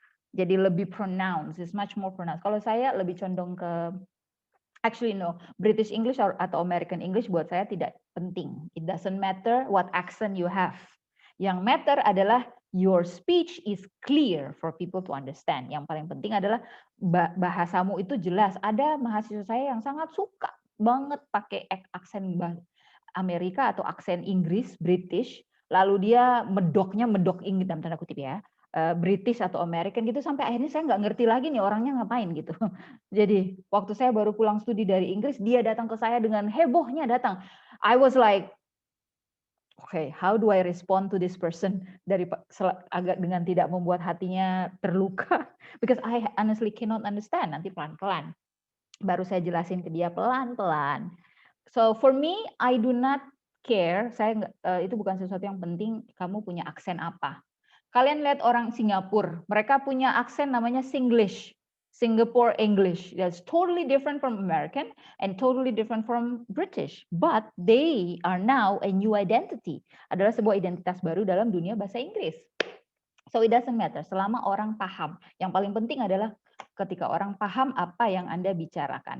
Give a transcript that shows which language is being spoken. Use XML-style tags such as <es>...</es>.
<id>Jadi lebih pronounced,</id> <en>it's much more pronounced.</en> <id>Kalau saya lebih condong ke,</id> <en>actually no,</en> <id>British English atau American English buat saya tidak penting.</id> <en>It doesn't matter what accent you have.</en> <id>Yang matter adalah</id> <en>your speech is clear for people to understand.</en> <id>Yang paling penting adalah bahasamu itu jelas. Ada mahasiswa saya yang sangat suka banget pakai aksen Amerika atau aksen Inggris, British, lalu dia medok Inggris dalam tanda kutip ya, British atau American gitu, sampai akhirnya saya nggak ngerti lagi nih orangnya ngapain gitu. Jadi waktu saya baru pulang studi dari Inggris, dia datang ke saya dengan hebohnya datang.</id> <en>I was like, okay, how do I respond to this person</en> <id>agak dengan tidak membuat hatinya terluka,</id> <en>because I honestly cannot understand.</en> <id>Nanti pelan-pelan baru saya jelasin ke dia pelan-pelan.</id> <en>So for me, I do not care.</en> <id>Itu bukan sesuatu yang penting. Kamu punya aksen apa? Kalian lihat orang Singapura, mereka punya aksen namanya Singlish, Singapore English.</id> <en>That's totally different from American and totally different from British. But they are now a new identity.</en> <id>Adalah sebuah identitas baru dalam dunia bahasa Inggris.</id> <en>So it doesn't matter.</en> <id>Selama orang paham. Yang paling penting adalah ketika orang paham apa yang Anda bicarakan.</id>